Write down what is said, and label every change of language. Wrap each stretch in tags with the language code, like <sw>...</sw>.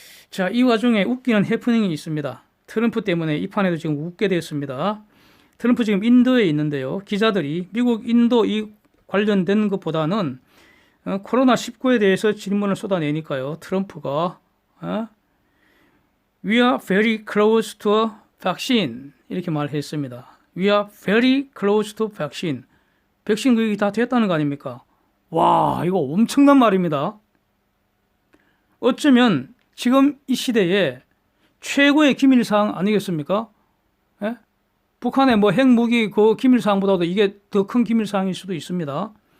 <ko>자, 이 와중에 웃기는 해프닝이 있습니다. 트럼프 때문에 이 판에도 지금 웃게 됐습니다. 트럼프 지금 인도에 있는데요. 기자들이 미국, 인도 이 관련된 것보다는 코로나19에 대해서 질문을 쏟아내니까요. 트럼프가</ko> <en>We are very close to a vaccine.</en> <ko>이렇게 말했습니다.</ko> <en>We are very close to vaccine.</en> <ko>백신 거의 다 됐다는 거 아닙니까? 와, 이거 엄청난 말입니다. 어쩌면 지금 이 시대에 최고의 기밀사항 아니겠습니까? 예? 북한의 뭐 핵무기 그 기밀사항보다도 이게 더 큰 기밀사항일 수도 있습니다.</ko>